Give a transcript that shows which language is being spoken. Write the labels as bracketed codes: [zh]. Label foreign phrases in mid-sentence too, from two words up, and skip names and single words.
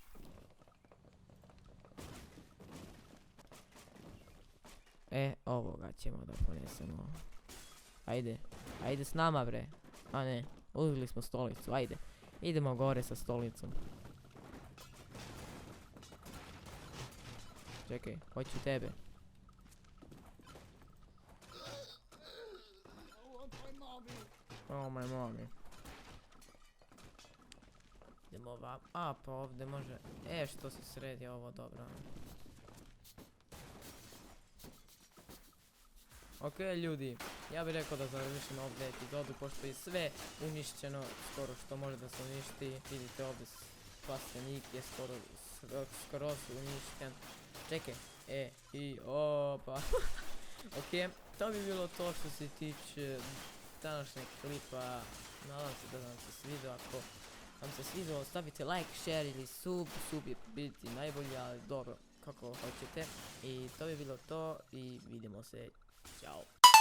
[sr] Ovoga ćemo da ponesemo. Ajde s nama bre. Ne, uzeli smo stolicu, ajde. Idemo gore sa stolicom. Čekaj, hoću tebe. [en] My mommy. [sr] Idemo ovako. Pa ovdje može. Što se sredi ovo, dobro. Ok ljudi, ja bih rekao da završim ovdje epizodu, pošto je sve uništeno, skoro što može da se uništi. Vidite ovdje plastenik je skoro uništen. Čekaj, opa. Ok, to bi bilo to što se tiče današnjeg klipa. Nadam se da vam se svidio. Ako vam se svidio, ostavite [en] like, share [sr] ili sub je biti najbolji, ali dobro, kako hoćete. I to bi bilo to i vidimo se. Ćao.